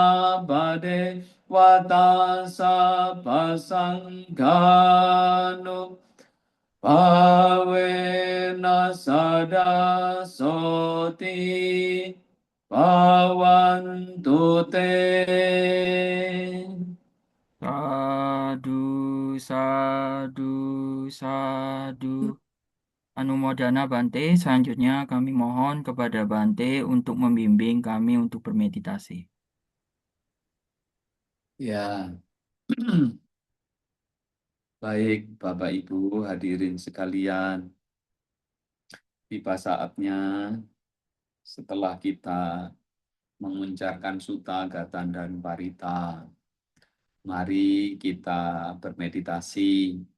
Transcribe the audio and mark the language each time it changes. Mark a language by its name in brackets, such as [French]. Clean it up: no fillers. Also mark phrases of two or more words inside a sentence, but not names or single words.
[Pali] sabadevata sabbasanghanu Pavena sada soti Bhavantu te. Sadu, sadu, sadu. Anumodana Bante, [Indonesian] selanjutnya kami mohon kepada Bante untuk membimbing kami untuk bermeditasi. Ya, baik Bapak Ibu hadirin sekalian, tiba saatnya setelah kita menguncapkan Sutta, Gatan, dan Parita, mari kita bermeditasi,